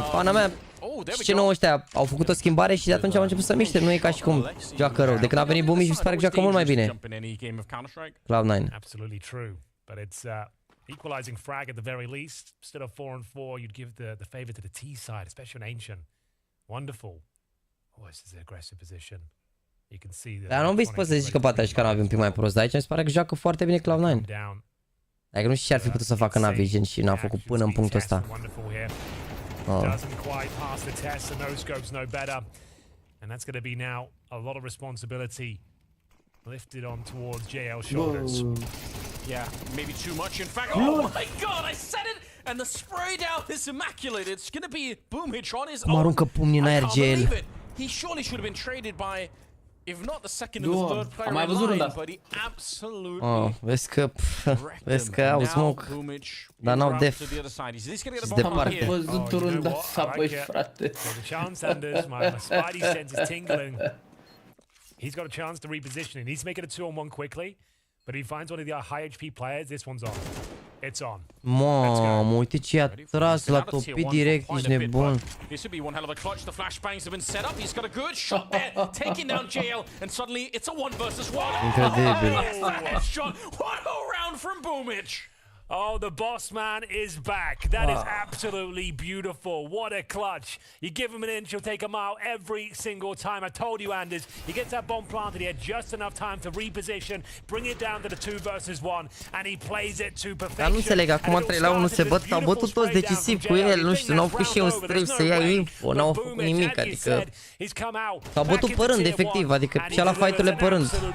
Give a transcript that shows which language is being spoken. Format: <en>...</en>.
<ro>Pana mea, și C9 ăștia au făcut o schimbare și de atunci au început să miște, nu e ca și cum joacă rău. De când a venit Boomy și mi se pare că joacă mult mai bine. Cloud9.</ro> <en>Absolutely true, but it's equalizing frag at the very least. Instead of 4-4, you'd give the favor to the T side, especially an Ancient. Wonderful. Oh, this is an aggressive position. You can see that.</en> <ro>Dar nu vi poți să zici că poate și NaVi un pic mai prost, dar aici mi se pare că joacă foarte bine Cloud9. Adică nu știu ce ar fi putut să facă NaVi, gen, și n-a făcut până în punctul ăsta.</ro> <en>Doesn't quite pass the test, and no scopes no better. And that's going to be now a lot of responsibility lifted on towards JL's shoulders. Yeah, maybe too much in fact. Oh my god, I said it! And the spray down is immaculate. It's going to be Boomhitch on his own.</en> <ro>Aruncă pumnii în aer, JL.</ro> <en>He surely should have been traded by, if not the second or the third player in line, but he absolutely</en> <ro>vezi că au smoke, dar n-au def. Și departe. Am văzut o rândă asta, băi, frate.</ro> <en>My spidey sense is tingling. He's got a chance to reposition. He needs to make it a 2-on-1 quickly, but if he finds one of the high HP players, this one's on. It's on.</en> <ro>Mamă, uite ce a tras, l-a topit direct, ești nebun.</ro> <en>This would be one hell of a clutch. The flashbangs have been set up. He's got a good shot there, taking down JL, and suddenly it's a 1 versus 1.</en> <ro>Incredibil.</ro> <en>What a round from Boomhitch. Oh, the boss man is back. That is absolutely beautiful. What a clutch. You give him an inch, he'll take a mile every single time. I told you, Anders, he gets that bomb planted. He had just enough time to reposition, bring it down to the 2 versus 1, and he plays it to perfection.</en> <ro>Dar nu înțeleg, acum 3-1 se băt, au bătut toți decisiv cu el, nu știu, n-au făcut și un stream să ia info, n-au făcut nimic, adică s-au bătut părând, efectiv, adică și-a luat fight-urile părând.</ro>